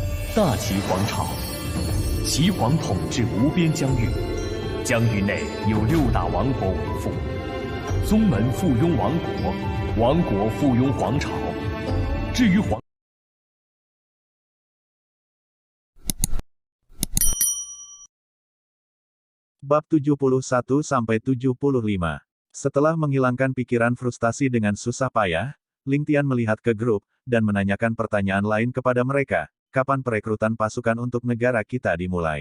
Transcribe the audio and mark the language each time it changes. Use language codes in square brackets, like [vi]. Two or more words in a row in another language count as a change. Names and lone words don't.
[zh] 大齐皇朝，齐皇统治无边疆域，疆域内有6大王国为父，宗门附庸王国，王国附庸皇朝。至于皇 [id] Bab 71-75. Setelah menghilangkan pikiran frustasi dengan susah payah, Ling Tian melihat ke grup, dan menanyakan pertanyaan lain kepada mereka, kapan perekrutan pasukan untuk negara kita dimulai.